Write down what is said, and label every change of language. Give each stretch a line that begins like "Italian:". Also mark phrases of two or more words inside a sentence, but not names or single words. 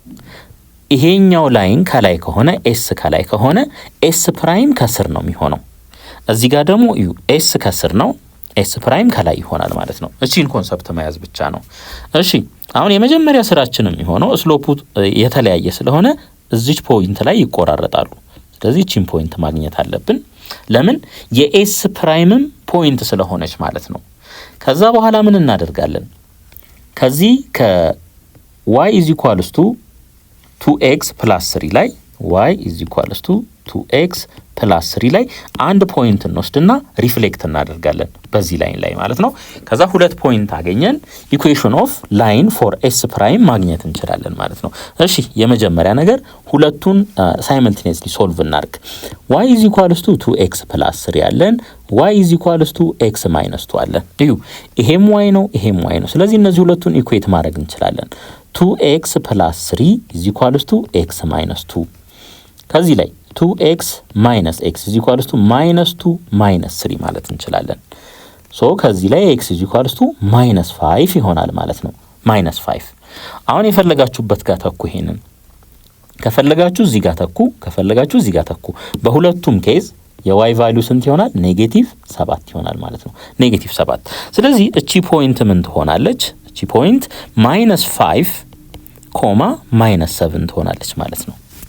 Amharic: ይሄኛው ላይን ከላይ ከሆነ ኤስ ከላይ ከሆነ
English: S prime
Amharic: ከስር ነው የሚሆነው እዚህ ጋር ደግሞ ኤስ ከስር ነው ኤስ ፕራይም ከላይ ይሆናል ማለት ነው እቺን ኮንሰፕት መያዝ ብቻ ነው እሺ አሁን የመጀመሪያ ስራችን የሚሆነው ስሎፑ የተለያየ ስለሆነ እዚች ፖይንት ላይ ይቆራረጣሉ ስለዚህ እቺን ፖይንት ማግኘት አለብን ለምን የኤስ ፕራይምም ፖይንት ስለሆነች ማለት ነው ከዛ በኋላ ምን እናደርጋለን ከዚህ ከ
English: y is equals to 2x plus 3
Amharic: ላይ
English: y is equals to 2x plus 3
Amharic: ላይ አንድ ፖይንት እንወስድና ሪፍሌክት እናደርጋለን በዚህ ላይን ላይ ማለት ነው ከዛ ሁለት ፖይንት አገኘን
English: equation of line for s prime
Amharic: ማግኘት እንችላለን ማለት ነው እሺ የመጀመሪያ ነገር ሁለቱን ሳይመልቲኒየስሊ ሶልቭ እናድርግ
English: y is equals to 2x plus 3
Amharic: አለን
English: y is equals to x minus 2
Amharic: አለን እዩ ይሄም y ነው ይሄም y ነው ስለዚህ እነዚህ ሁለቱን ኢኩዌት ማድረግ እንችላለን
English: 2x plus 3 is equals to x minus 2
Amharic: ከዚህ ላይ 2x
English: minus x is equals to minus 2 minus 3
Amharic: ማለት እንችላለን ሶ ከዚህ ላይ
English: x is equals to minus 5
Amharic: ይሆናል ማለት ነው
English: minus 5
Amharic: አሁን የፈለጋችሁበት ጋር ተኩ ይሄንን ከፈለጋችሁ እዚህ ጋር ተኩ ከፈለጋችሁ እዚህ ጋር ተኩ በሁለቱም ኬዝ የy ቫልዩ ስንት ይሆናል ኔጌቲቭ 7 ይሆናል ማለት ነው ኔጌቲቭ 7 ስለዚህ እቺ ፖይንት ምን ትሆናለች እቺ ፖይንት
English: minus 5 comma minus 7
Amharic: ትሆናለች ማለት ነው